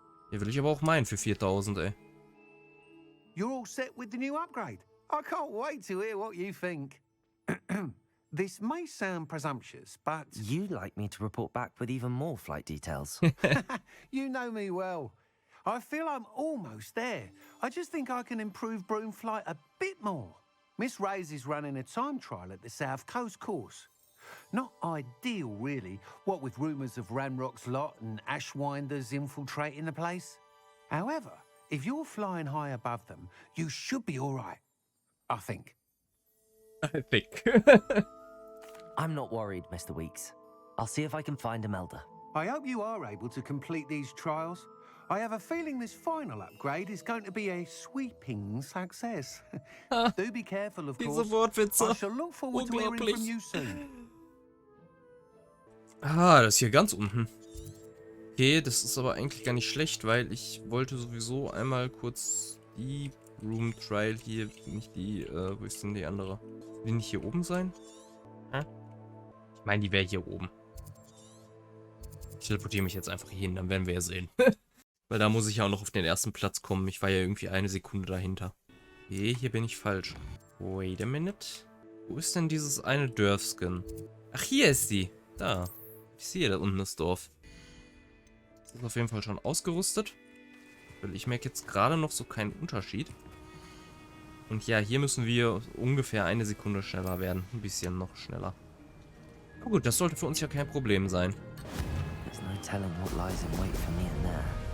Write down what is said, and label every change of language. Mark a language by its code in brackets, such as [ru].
[de] Hier will ich aber auch meinen für 4000, ey. [en] You're all set with the new upgrade. I can't wait to hear what you think. This may sound presumptuous, but... You'd like me to report back with even more flight details. You know me well. I feel I'm almost there. I just think I can improve broom flight a bit more. Miss Reyes is running a time trial at the South Coast course. Not ideal, really, what with rumours of Ranrock's lot and Ashwinders infiltrating the place. However, if you're flying high above them, you should be all right. I think. I think. I'm not worried, Mr. Weeks. I'll see if I can find Imelda. I hope you are able to complete these trials. I have a feeling this final upgrade is going to be a sweeping success. Do be careful, of course. I shall look forward to hearing from you soon. [de] Ah, das ist hier ganz unten. Okay, das ist aber eigentlich gar nicht schlecht, weil ich wollte sowieso einmal kurz die Room Trial hier, nicht die, wo ist denn die andere? Will die nicht hier oben sein? Hä? Ich meine, die wäre hier oben. Ich teleportiere mich jetzt einfach hier hin, dann werden wir ja sehen. Weil da muss ich ja auch noch auf den ersten Platz kommen. Ich war ja irgendwie eine Sekunde dahinter. Okay, hier bin ich falsch. [en] Wait a minute. [de] Wo ist denn dieses eine Dörfskin? Ach, hier ist sie. Da. Ich sehe da unten das Dorf. Das ist auf jeden Fall schon ausgerüstet. Weil ich merke jetzt gerade noch so keinen Unterschied. Und ja, hier müssen wir ungefähr eine Sekunde schneller werden. Ein bisschen noch schneller. Aber gut, das sollte für uns ja kein Problem sein. [en] There's no telling what lies in wait for me in there.